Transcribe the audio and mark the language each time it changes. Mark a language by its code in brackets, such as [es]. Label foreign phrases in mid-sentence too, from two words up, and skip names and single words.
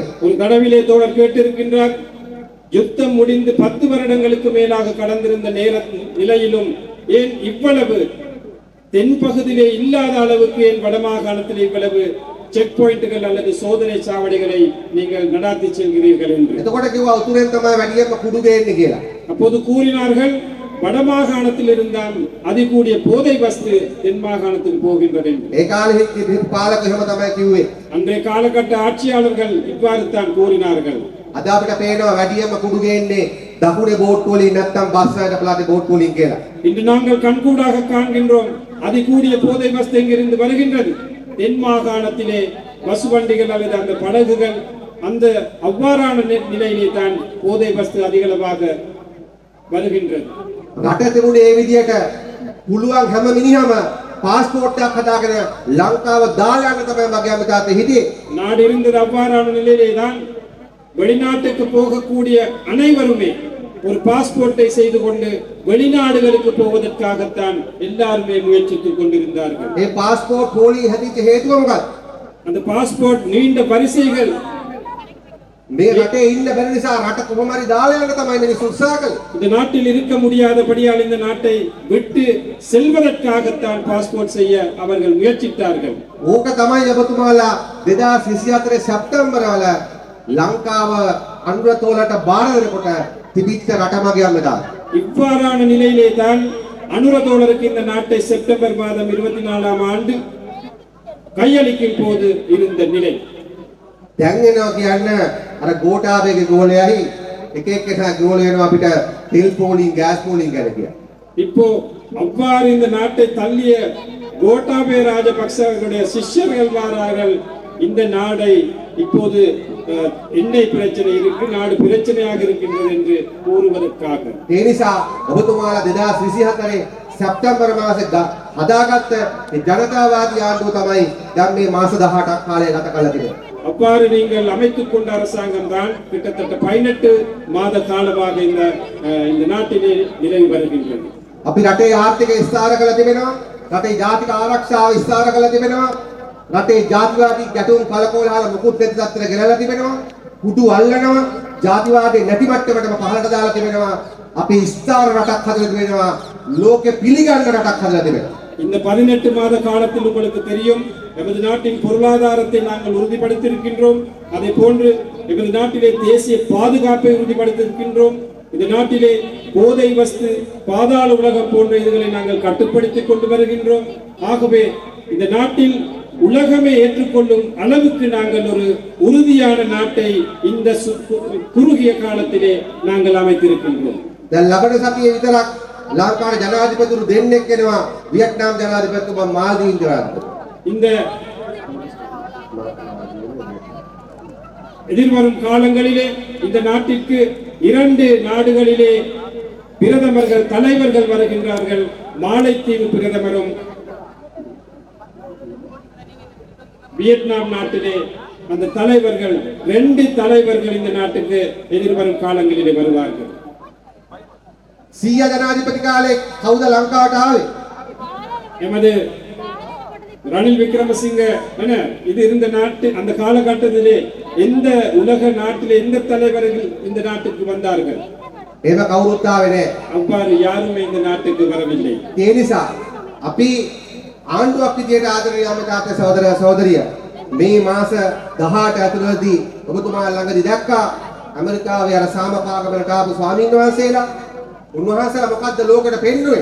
[ta] ஒரு தடவிலே தோழர் கேட்டிருக்கின்றார், யுத்தம் முடிந்து 10 வருடங்களுக்கு மேலாக கடந்திருந்த நிலையிலும் ஏன் இவ்வளவு தென்பகுதியிலே இல்லாத அளவுக்கு ஏன் வடமாகாணத்தில் இவ்வளவு [en] check points [ta] அல்லது சோதனை சாவடிகளை நீங்கள் நடாத்தி செல்கிறீர்கள் என்று. [si] එතකොට කිව්වා උතුරෙන් තමයි වැඩියෙන්ම කුඩු ගේන්නේ කියලා. [ta] அப்போது கூறினார்கள், வடமாகாணத்தில் இருந்தால் அதிகூடிய போதை வஸ்து தென் மாகாணத்துக்கு போகின்றது என்று. [si] ඒ කාලේ හිටපු පාලක එහෙම තමයි කිව්වේ. [ta] அன்றைய காலகட்ட ஆட்சியாளர்கள் இவ்வாறு தான் கூறினார்கள். [si] අද අපිට පේනවා වැඩියෙන්ම කුඩු ගේන්නේ දකුණේ බෝට්ටු වලින් නැත්නම් බස් වලට පළාතේ බෝට්ටු වලින් කියලා. [ta] இன்று நாங்கள் கண்கூடாக காண்கின்றோம், அதிகூடிய போதை வஸ்து எங்கிருந்து வருகின்றது. தென் மாகாணத்திலே பசு வண்டிகள் அல்லது அந்த படகுகள் அந்த அவ்வாறான நிலையிலே தான் போதை வஸ்து அதிகளவாக வருகின்றது. [si] රට තිබුණේ ඒ විදියට පුළුවන් හැම මිනිහම පාස්පෝර්ට් එකක් හදාගෙන ලංකාව දාලා යන්න තමයි මගේ අමතාත්තේ හිටියේ. [ta] நாடு இருந்தது அவ்வாறான நிலையிலே தான் வெளிநாட்டுக்கு போகக்கூடிய அனைவருமே ஒரு பாஸ்போர்ட்டை செய்து கொண்டு வெளிநாடுகளுக்கு போவதற்காகத்தான் எல்லாருமே முயற்சித்துக் கொண்டிருந்தார்கள். [si] ඒ පාස්පෝර්ට් පොලි හැදිච්ච හේතුව මොකක්ද? [ta] அந்த பாஸ்போர்ட் நீண்ட வரிசைகள் [si] මේ රටේ ඉන්න බැරි නිසා රට කොහොම හරි දාලා යන්න තමයි මිනිස්සු උත්සාහ කළේ. [ta] இந்த நாட்டில் இருக்க முடியாதபடியால் இந்த நாட்டை விட்டு செல்வதற்காகத்தான் பாஸ்போர்ட் செய்ய அவர்கள் முயற்சித்தார்கள். [si] ඕක තමයි ඔබතුමාලා 2024 සැප්තැම්බර් වල ලංකාව අනුරතෝලට බාර දෙනකොට තිබිච්ච රටමගේ අම්මදා. [ta] இவ்வாறான நிலையிலே தான் அனுரதோழருக்கு இந்த நாட்டை செப்டம்பர் மாதம் 24ஆம் ஆண்டு கையளிக்கும் போது இருந்த நிலை. [si] දැන් එනවා කියන්න අර ගෝඨාභයගේ ගෝලයයි එක එක්කෙනා ගෝල වෙනවා අපිට තෙල් පෝලිං ගෑස් පෝලිං ගැන කියලා. [ta] இப்போ அவ்வாறு இந்த நாட்டை தள்ளிய கோட்டாபய ராஜபக்ச அவர்களுடைய சிஷ்யர்கள் வாரார்கள். இந்த நாடை இப்போது எண்ணெய் பிரச்சனை இருக்கு, நாடு பிரச்சனையாக இருக்கின்றது என்று கூறுவதற்காக. [si] ඒ නිසා ඔබතුමාලා 2024 සැප්තැම්බර් මාසේ හදාගත්ත මේ ජනතාවාදී ආණ්ඩුව තමයි දැන් මේ මාස 18ක් කාලය ගත කරලා තිබෙන්නේ. [ta] அவ்வாறு நீங்கள் அமைத்துக் கொண்ட அரசாங்கம் தான் கிட்டத்தட்ட 18 மாத காலமாக இந்த நாட்டிலே நிலவி வருகின்றது. [si] අපි රටේ ආර්ථික විස්තර කළ තිබෙනවා, රටේ ජාතික ආරක්ෂාව විස්තර කළ තිබෙනවා, රටේ ජාතිවාදී ගැටුම් කලකෝලහල මුකුත් නැති තත්ත්වයට ගෙනලා තිබෙනවා, කුඩු අල්ලනවා, ජාතිවාදී නැති මට්ටමටම පහළට දාලා තිබෙනවා. අපි විස්තර රටක් හදලා තිබෙනවා, ලෝකෙ පිළිගන්න රටක් හදලා තිබෙනවා. [ta] இந்த 18 மாத காலத்தில் உங்களுக்கு தெரியும், நமது நாட்டின் பொருளாதாரத்தை நாங்கள் உறுதிப்படுத்தியிருக்கின்றோம். அதே போன்று நமது நாட்டிலே தேசிய பாதுகாப்பை உறுதிப்படுத்தியிருக்கின்றோம். இந்த நாட்டிலே போதை வஸ்து, பாதாள உலகம் போன்ற இதுகளை நாங்கள் கட்டுப்படுத்திக் கொண்டு வருகின்றோம். ஆகவே இந்த நாட்டில் உலகமே ஏற்றுக்கொள்ளும் அளவுக்கு நாங்கள் ஒரு உறுதியான நாட்டை இந்த குறுகிய காலத்திலே நாங்கள் அமைத்திருக்கின்றோம். [si] දැන් ලබන සතියේ විතරක් ලංකාවේ ජනාධිපතිවරු දෙන්නෙක් එනවා, වියට්නාම් ජනාධිපතිතුමා මාල්දීව් ජනාධිපති. [ta] இந்த எதிர்வரும் காலங்களிலே இந்த நாட்டிற்கு 2 நாடுகளிலே பிரதமர்கள் தலைவர்கள் வருகின்றார்கள். மாலைத்தீவு பிரதமரும் வியட்நாம் நாட்டிலே அந்த தலைவர்கள் 2 தலைவர்கள் இந்த நாட்டுக்கு எதிர்வரும் காலங்களிலே வருவார்கள். [si] සීයා ජනාධිපති කාලේ කවුද ලංකාවට ආවේ? [ta] எமது ரணில் விக்ரமசிங்க இது இருந்த நாட்டு அந்த காலகட்டத்திலே எந்த உலக நாட்டிலே எந்த தலைவர்கள் இந்த நாட்டுக்கு வந்தார்கள்? [si] එහෙම කවුරුත් ආවේ නැහැ. [ta] அவ்வாறு யாருமே இந்த நாட்டுக்கு வரவில்லை. [si] ඒ නිසා අපි ආණ්ඩුවක් විදියට ආදරණීය අමතාත්තේ සහෝදර සහෝදරිය මේ මාස 18 ඇතුළතදී ඔබතුමා ළඟදී දැක්කා ඇමරිකාවේ අර සාමපාගමකට ආපු ස්වාමීන් වහන්සේලා. උන්වහන්සේලා මොකද්ද ලෝකෙට පෙන්නුවේ?